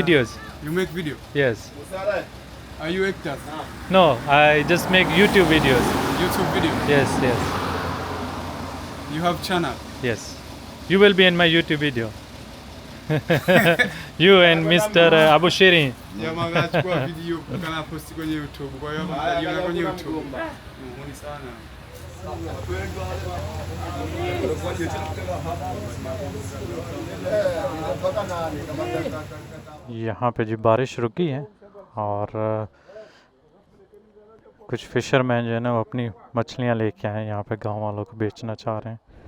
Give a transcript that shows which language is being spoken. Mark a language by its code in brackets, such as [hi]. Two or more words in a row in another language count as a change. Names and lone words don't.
[en] videos. You make video. Yes. Are you actors? No, I just make YouTube videos. YouTube video. Yes. You have channel. Yes. You will be in my YouTube video. You and Mr. Abu Shirin. [sw] Jamaa anachukua video kana post kwenye YouTube. Kwa hiyo mtajiona kwenye YouTube. Muhuni sana. [hi] यहाँ पे जी बारिश रुकी है और कुछ फिशरमैन जो है ना वो अपनी मछलियाँ लेके आए हैं यहाँ पे गांव वालों को बेचना चाह रहे हैं।